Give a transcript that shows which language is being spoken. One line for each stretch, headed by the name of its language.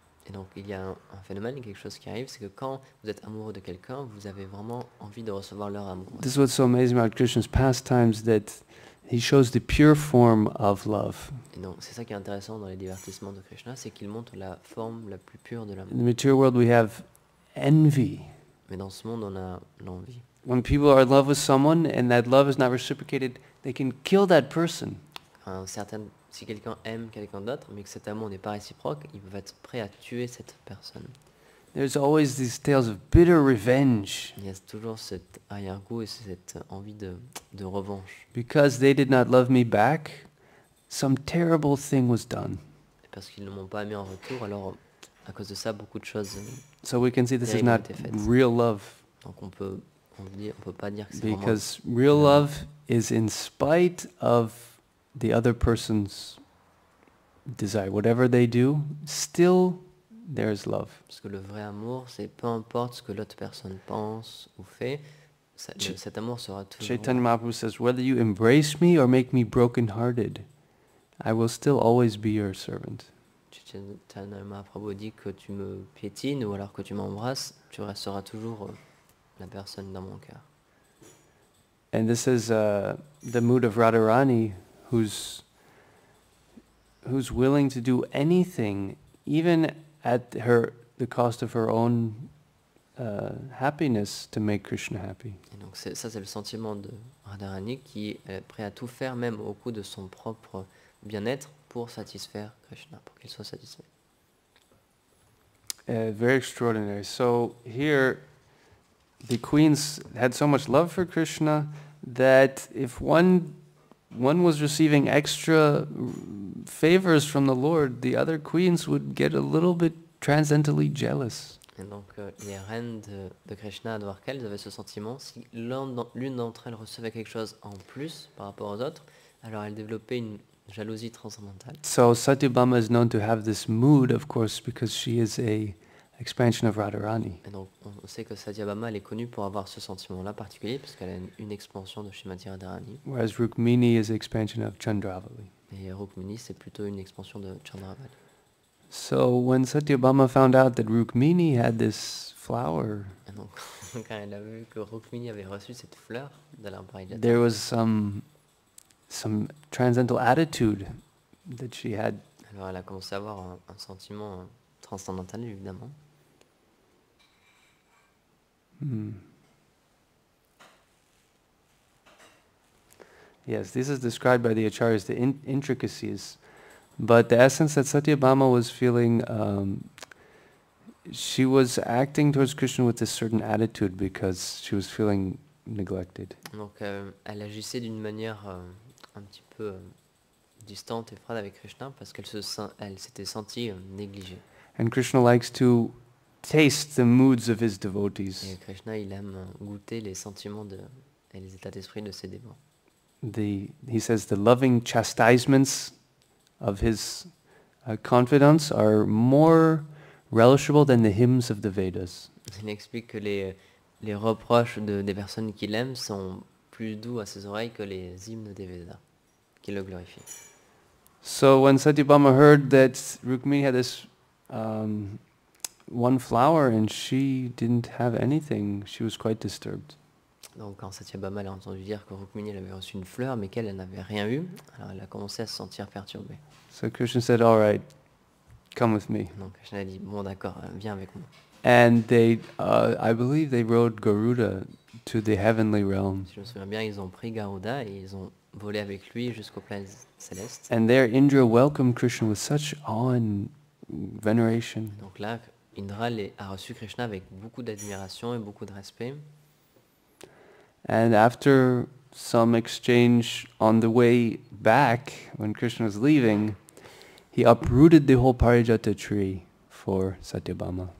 French: Et donc il y a un phénomène, quelque chose qui arrive, c'est que quand vous êtes amoureux de quelqu'un, vous avez vraiment envie de recevoir leur amour.
English: This is what's so amazing about Krishna's pastimes, that he shows the pure form of love.
French: Et donc c'est ça qui est intéressant dans les divertissements de Krishna, c'est qu'il montre la forme la plus pure de
English: In
French: l'amour.
English: the material world, we have envy.
French: Mais dans ce monde, on a l'envie.
English: When people are in love with someone and that love is not reciprocated, they can kill that person.
French: Si quelqu'un aime quelqu'un d'autre, mais que cet amour n'est pas réciproque, ils peuvent être prêts à tuer cette personne.
English: There's always these tales of bitter revenge
French: Il y a toujours cet arrière-goût et cette envie de revanche.
English: because they did not love me back. Some terrible thing was done.
French: Et parce qu'ils ne m'ont pas aimé en retour, alors à cause de ça, beaucoup de choses.
English: So we can see this is
French: Terrible
English: not
French: été faite.
English: real love.
French: Donc on on peut pas dire que c'est vraiment...
English: Because real love is in spite of the other person's desire. Whatever they do, still there's love.
French: Parce que le vrai amour, c'est peu importe ce que l'autre personne pense ou fait, cet amour sera toujours...
English: Chaitanya Mahaprabhu says, whether you embrace me or make me broken-hearted, I will still always be your servant.
French: Chaitanya Mahaprabhu dit que tu me piétines ou alors que tu m'embrasses, tu resteras toujours la personne dans mon cœur.
English: And this is the mood of Radharani, who's willing to do anything, even at the cost of her own happiness, to make Krishna happy.
French: Et donc ça c'est le sentiment de Radharani qui est prêt à tout faire même au coût de son propre bien-être pour satisfaire Krishna, pour qu'il soit satisfait.
English: Very extraordinary. So here, the queens had so much love for Krishna that if one was receiving extra favors from the Lord, the other queens would get a little bit transcendently jealous.
French: Et donc les reines de Krishna à Dwarka, avaient ce sentiment, si l'une d'entre elles recevait quelque chose en plus par rapport aux autres, alors elle développait une jalousie transcendantale.
English: So Satyabhama is known to have this mood, of course, because she is a expansion of Radharani.
French: Et donc on sait que Satyabhama elle est connue pour avoir ce sentiment-là particulier parce qu'elle a une expansion de Srimati Radharani.
English: Whereas Rukmini is an expansion of Chandravali.
French: Et Rukmini c'est plutôt une expansion de Chandravali.
English: So when Satyabhama found out that Rukmini had this flower,
French: Et donc quand elle a vu que Rukmini avait reçu cette fleur de l'arbre Parijata,
English: there was some transcendental attitude that she had.
French: alors elle a commencé à avoir un sentiment transcendantal évidemment.
English: Yes, this is described by the acharyas, the intricacies. But the essence that Satyabhama was feeling, she was acting towards Krishna with a certain attitude because she was feeling neglected.
French: Donc elle agissait d'une manière un petit peu distante et froide avec Krishna parce qu'elle s'était sentie négligée.
English: And Krishna likes to taste the moods of his devotees.
French: Et Krishna, il aime goûter les sentiments et les états d'esprit de ses dévots.
English: He says the loving chastisements of his confidants are more relishable than the hymns of the Vedas.
French: Il explique que les reproches des personnes qu'il aime sont plus doux à ses oreilles que les hymnes des Védas, qui le glorifient.
English: So when Satyabhama heard that Rukmini had this one flower and she didn't have anything, she was quite disturbed.
French: Donc quand Satyabhama a entendu dire que Rukmini elle avait reçu une fleur mais qu'elle n'avait rien eu, alors elle a commencé à se sentir perturbée.
English: So Krishna said, all right, come with me.
French: Donc Krishna a dit, bon d'accord, viens avec moi.
English: And they, I believe they rode Garuda to the heavenly realm.
French: Si je me souviens bien, ils ont pris Garuda et ils ont volé avec lui jusqu'aux planètes célestes.
English: And there Indra welcomed Krishna with such awe and veneration.
French: Donc là, Indra a reçu Krishna avec beaucoup d'admiration et beaucoup de respect.
English: And after some exchange on the way back, when Krishna was leaving, he uprooted the whole Parijata tree for Satyabhama.